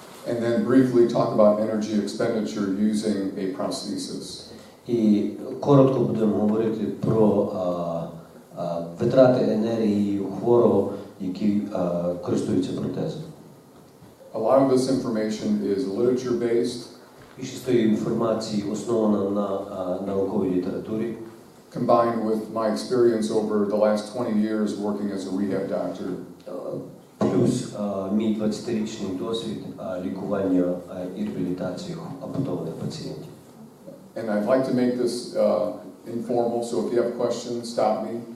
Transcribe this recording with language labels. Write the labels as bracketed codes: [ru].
[en] And then briefly talk about energy expenditure using a prosthesis. [uk] І коротко будемо говорити про витрати енергії хворого, які користуються протезом. [en] A lot of this information is literature-based. [uk] Більшість тієї інформації основана на науковій літературі. [en] Combined with my experience over the last 20 years working as a rehab doctor. [uk] Плюс мій 20-річний досвід лікування і реабілітації ампутованих пацієнтів. [en] And I'd like to make this informal, so if you have questions, stop me.